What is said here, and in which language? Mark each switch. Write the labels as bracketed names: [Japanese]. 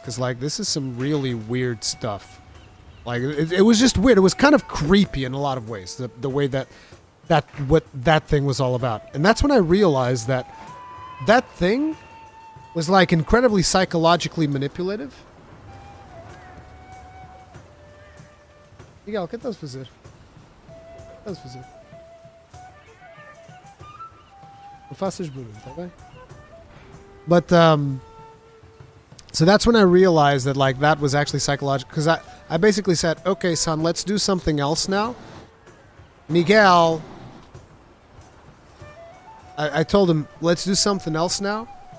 [English] Because, like, this is some really weird stuff. Like, it was just weird. It was kind of creepy in a lot of ways. The way what that thing was all about. And that's when I realized that thing was, like, incredibly psychologically manipulative. [Portuguese] Miguel, que estás a fazer? Estás a fazer? Não faças barulho, tá bem? [English] But, so that's when I realized that, like, that was actually psychological. Because I basically said, okay, son, let's do something else now. Miguel, I told him, let's do something else now.